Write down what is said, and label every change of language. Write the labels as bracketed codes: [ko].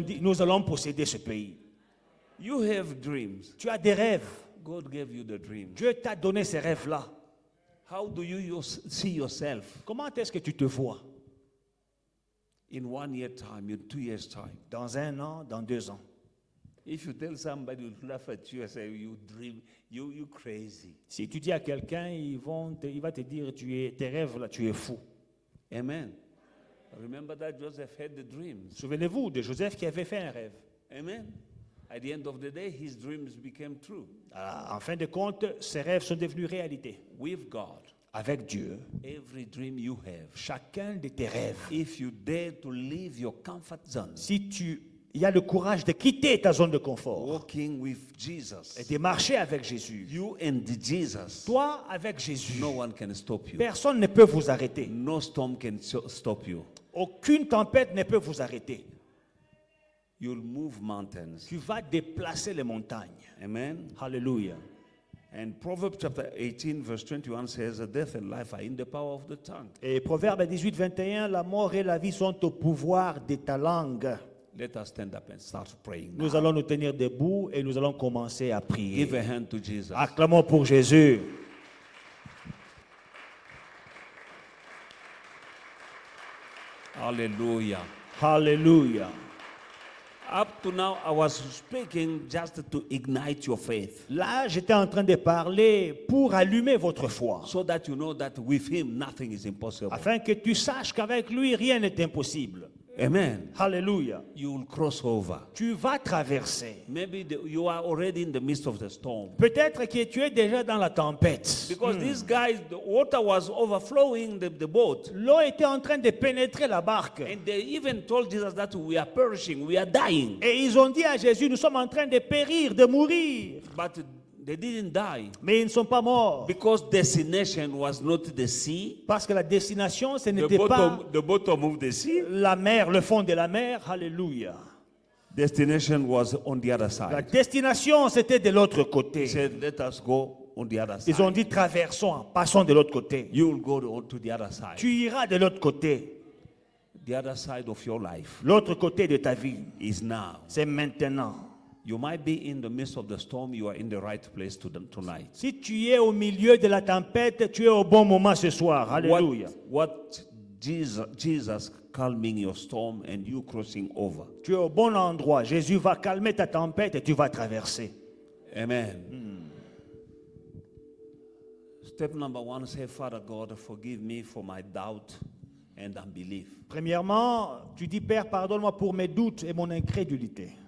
[fr] dit, nous allons posséder ce pays. [en] You have dreams. [fr] Tu as des rêves. [en] God gave you the dream. [fr] Dieu t'a donné ces rêves-là. [en] How do you see yourself [fr] Comment est-ce que tu te vois? [en] in 1 year time, in 2 years time? [fr] Dans 1 an, dans 2 ans. [en] If you tell somebody to laugh at you and say you dream, you crazy. [fr] Si tu dis à quelqu'un, il va te dire, tes rêves là, tu es fou. Amen. [en] Remember that Joseph had the dreams. [fr] Souvenez-vous de Joseph qui avait fait un rêve. Amen. [en] At the end of the day, his dreams became true. [fr] En fin de compte, ses rêves sont devenus réalité. [en] With God, [fr] Avec Dieu, [en] every dream you have, [fr] chacun de tes rêves, [en] if you dare to leave your comfort zone, [fr] si tu y as le courage de quitter ta zone de confort [en] walking with Jesus, [fr] et de marcher avec Jésus, [en] you and Jesus, [fr] toi avec Jésus, [en] no one can stop you. [fr] personne ne peut vous arrêter. [en] No storm can stop you. [fr] Aucune tempête ne peut vous arrêter. [en] You'll move mountains. [fr] Tu vas déplacer les montagnes. Amen. Alléluia. [en] And Proverbs chapter 18 verse 21 says, death and life are in the power of the tongue. [fr] Et Proverbe 18, 21, la mort et la vie sont au pouvoir de ta langue. [en] Let us stand up and start praying now. [fr] Nous allons nous tenir debout et nous allons commencer à prier. [en] Give a hand to Jesus. [fr] Acclamons pour Jésus. [en] Hallelujah. [fr] Alléluia. [en] Up to now, I was speaking just to ignite your faith, [fr] Là, j'étais en train de parler pour allumer votre foi, [en] so that you know that with Him nothing is impossible. [fr] afin que tu saches qu'avec lui, rien n'est impossible. Amen. Alléluia. [en] You will cross over. [fr] Tu vas traverser. [en] Maybe you are already in the midst of the storm. [fr] Peut-être que tu es déjà dans la tempête. [en] Because these guys, the water was overflowing the boat. [fr] L'eau était en train de pénétrer la barque. [en] And they even told Jesus that we are perishing, we are dying. [fr] Et ils ont dit à Jésus, nous sommes en train de périr, de mourir. [en] But they didn't die. [fr] Mais ils ne sont pas morts. [en] Because destination was not the sea, [fr] Parce que la destination, ce n'était pas [en] the bottom of the sea. [fr] la mer, le fond de la mer. Alléluia. [en] Destination was on the other [fr] La [en] side. [fr] destination, c'était de l'autre [en] He [fr] côté. [en] said, let us go on the other [fr] Ils ont [en] side. [fr] dit, traversons, passons de l'autre côté. [en] You will go to the other side. [fr] Tu iras de l'autre côté. [en] The other side of your life [fr] L'autre côté de ta vie, [en] is now. [fr] c'est maintenant. [en] You might be in the midst of the storm. You are in the right place tonight. [fr] Si tu es au milieu de la tempête, tu es au bon moment ce soir. Alléluia. [en] What Jesus calming your storm and you crossing over. [fr] Tu es au bon endroit. Jésus va calmer ta tempête et tu vas traverser. Amen. [en] Step number 1, say, Father God, forgive me for my doubt and unbelief. [fr] Premièrement, tu dis, Père, pardonne-moi pour mes doutes et mon incrédulité.